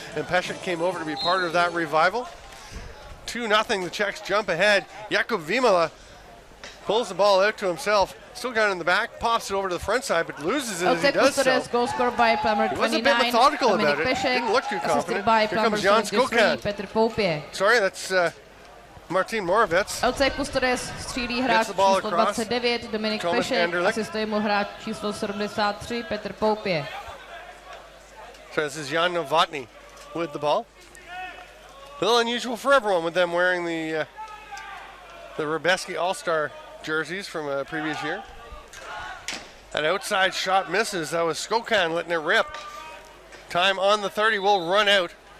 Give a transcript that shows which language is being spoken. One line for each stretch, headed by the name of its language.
English: And Pešek came over to be part of that revival. 2-0, the Czechs jump ahead. Jakub Vimala pulls the ball out to himself, still got it in the back, pops it over to the front side, but loses it as he does so. Goal scored by he was a bit methodical about it. Didn't look too confident. Here comes Jan Skokan. Petr Popie. Sorry, that's Martin Moravec.
Czech: LC Custodes střílí hráč číslo 29 Dominik Pešek, asistuje mu hráč číslo 73 Petr Poupě.
English: So this is Jan Novotny with the ball. A little unusual for everyone with them wearing the Hřebeský All-Star jerseys from a previous year. That outside shot misses. That was Skokan letting it rip. Time on the 30 will run out.